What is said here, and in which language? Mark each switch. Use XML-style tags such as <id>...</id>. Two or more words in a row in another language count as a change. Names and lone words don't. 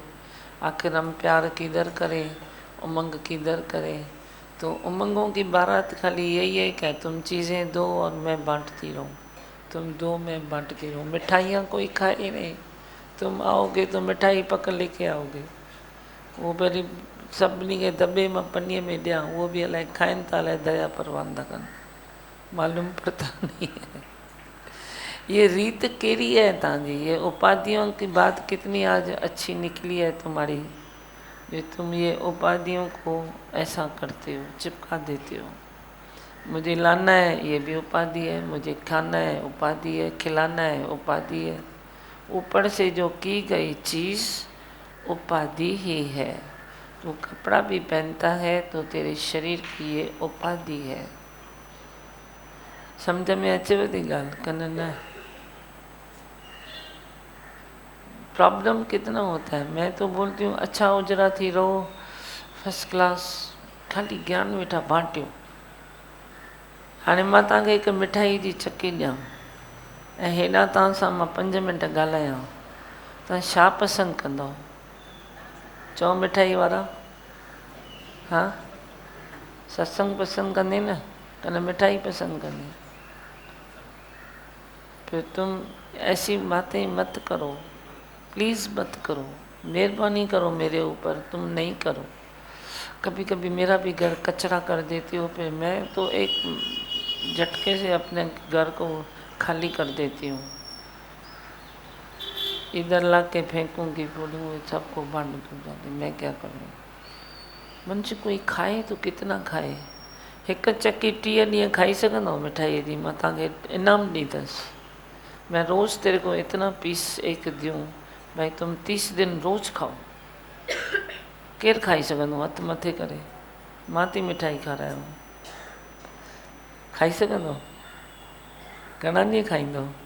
<hi>आखिर हम प्यार किधर करें, उमंग किधर करें। तो उमंगों की बारात खाली यही है क्या, तुम चीज़ें दो और मैं बांटती रहूँ, तुम दो मैं बांटती रहूँ। मिठाइयाँ कोई खाए नहीं, तुम आओगे तो मिठाई पकड़ लेके आओगे।</hi> <sd>वो वरी सभिनी खे दॿे मां पन्नीअ में ॾियां, उहो बि अलाए खाइनि था अलाए दया परवान था कनि,</sd> <hi>मालूम पड़ता नहीं है।</hi> <sd>ये रीत केरी है तव्हांजी,</sd> <hi>ये उपाधियों की बात कितनी आज अच्छी निकली है तुम्हारी, जो तुम ये उपाधियों को ऐसा करते हो, चिपका देते हो। मुझे लाना है ये भी उपाधि है, मुझे खाना है उपाधि है, खिलाना है उपाधि है। ऊपर से जो की गई चीज़ उपाधि ही है। तो कपड़ा भी पहनता है तो तेरे शरीर की ये उपाधि है।</hi> <sd>समझ में अचेव थी ॻाल्हि कन न।</sd> <hi>प्रॉब्लम कितना होता है। मैं तो बोलती हूँ अच्छा</hi> <sd>उजरा थी रहो, फर्स्ट क्लास, खाली ज्ञान वेठा बांटियो। हाणे मां तव्हांखे हिकु मिठाई जी चकी ॾियां ऐं हेॾां तव्हां सां मां 5 मिंट ॻाल्हायां, तव्हां छा पसंदि कंदव? चओ मिठाई वारा, हाँ सत्संग पसंद कंदे न, कन मिठाई पसंद कंदे?</sd> <hi>फिर तुम ऐसी बातें मत करो, प्लीज़ मत करो, मेहरबानी करो मेरे ऊपर, तुम नहीं करो। कभी कभी मेरा भी घर कचरा कर देती हो, फिर मैं तो एक झटके से अपने घर को खाली कर देती हूँ। इधर ला के फेंकूँगी, बोलूँगी सबको बांट दूँ जाके, मैं क्या करूँ। मनुष्य कोई खाए तो कितना खाए।</hi> <sd>एक चक्की 30 ॾींहं खाई सघंदो मिठाई जी, मां तव्हांखे इनाम ॾींदसि।</sd> <hi>मैं रोज़ तेरे को इतना पीस एक दूँ भाई तुम 30 दिन रोज़ खाओ।</hi> <sd>केरु खाई सघंदो हथु मथे करे? मां थी मिठाई खारायां, खाई सघंदो? घणा ॾींहं खाईंदो?</sd>